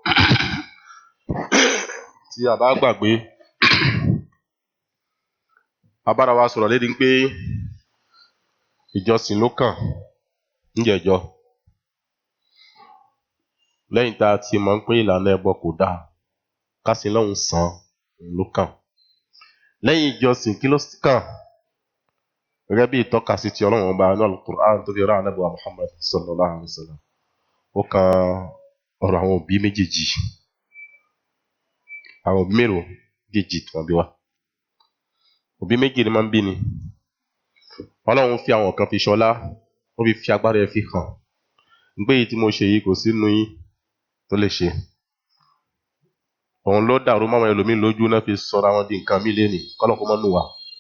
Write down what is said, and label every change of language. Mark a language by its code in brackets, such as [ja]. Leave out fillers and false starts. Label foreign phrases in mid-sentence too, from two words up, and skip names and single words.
[yo] tí a bá gbàgbé a bára wa sọ̀rọ̀ lédi pé ìjọsìn ló kàn níjẹ̀ẹ́jọ́ lẹ́yìn tá a ti mọ̀ pé ìlànà ẹbọ kò dáa kásìn lọ́hùn sàn ló kàn lẹ́yìn ìjọsìn kí ló kàn gẹ́gẹ́ bí ìtọ́ka sí ti ọlọ́run ọba ní al-Qur'an tó fi rán ànábì wa Muhammad [ar] صلى الله عليه وسلم [yo] ó kan ọ̀rọ̀ àwọn òbí méjèèjì àwọn òbí mélòó méjèèjì tí wọ́n bí wa òbí méjì ni máa ń bí ni ọlọ́run fi àwọn kan fi ṣọlá ó fi agbára ẹ̀ fi hàn nígbé yìí tí mo ṣe yìí kò sínú yín tó lè ṣe òun ló dàrú máwọn ẹlòmíín lójú náà fi sọra wọn di nǹkan míì lénìí kọ́lọ̀ kó mọ́ nù wá.